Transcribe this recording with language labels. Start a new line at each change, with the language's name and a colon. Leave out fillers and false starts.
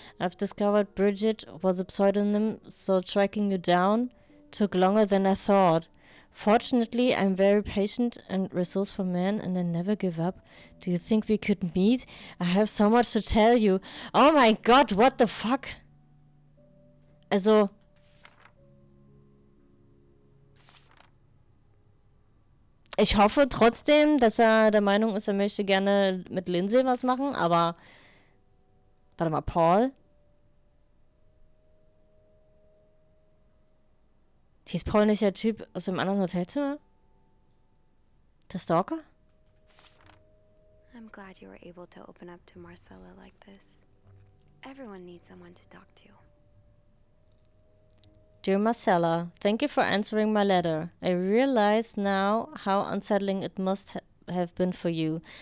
English: I've discovered Bridget was a pseudonym, so tracking you down took longer than I thought. Fortunately, I'm very patient and resourceful man, and I never give up. Do you think we could meet? I have so much to tell you. Oh my God, what the fuck?
German: Also, ich hoffe trotzdem, dass er der Meinung ist, er möchte gerne mit Lindsay was machen, aber warte mal, Paul? Hieß Paul nicht der Typ aus dem anderen Hotelzimmer? Der Stalker?
English: I'm glad you were able to open up to Marcella like this. Everyone needs someone to talk to. Dear Marcella, thank you for answering my letter. I realize now how unsettling it must have been for you.